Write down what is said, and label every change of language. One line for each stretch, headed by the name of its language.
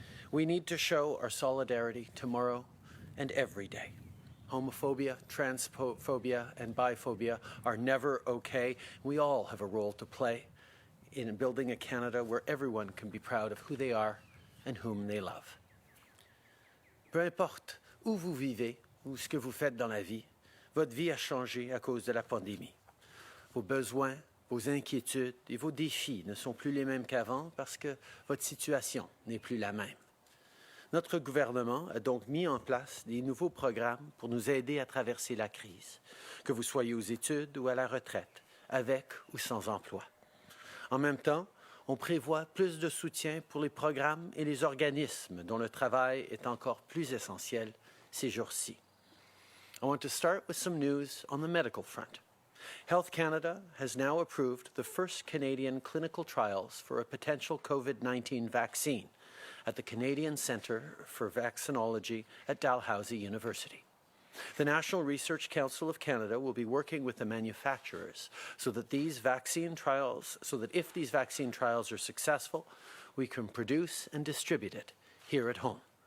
English: We need to show our solidarity tomorrow and every day. Homophobia, transphobia, and biphobia are never okay. We all have a role to play in building a Canada where everyone can be proud of who they are and whom they love.
French: Peu importe où vous vivez ou ce que vous faites dans la vie, votre vie a changé à cause de la pandémie. Vos besoins, vos inquiétudes et vos défis ne sont plus les mêmes qu'avant parce que votre situation n'est plus la même. Notre gouvernement a donc mis en place des nouveaux programmes pour nous aider à traverser la crise, que vous soyez aux études ou à la retraite, avec ou sans emploi. En même temps, on prévoit plus de soutien pour les programmes et les organismes dont le travail est encore plus essentiel ces jours-ci.
English: I want to start with some news on the medical front. Health Canada has now approved the first Canadian clinical trials for a potential COVID-19 vaccine at the Canadian Centre for Vaccinology at Dalhousie University. The National Research Council of Canada will be working with the manufacturers so that if these vaccine trials are successful, we can produce and distribute it here at home.